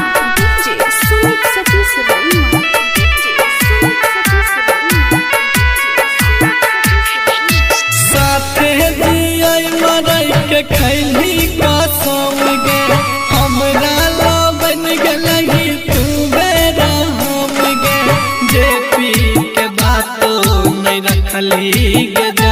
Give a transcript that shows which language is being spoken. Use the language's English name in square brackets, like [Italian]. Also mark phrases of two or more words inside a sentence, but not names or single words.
[English] DJ Sumit Satish Raima. DJ Sumit Satish Raima. [Magahi] साथे जियाई मरई के खैली कसम गे हमरा ला बन गलही तू बेरा हम गे जे पी के बातो नहीं रखली गे जा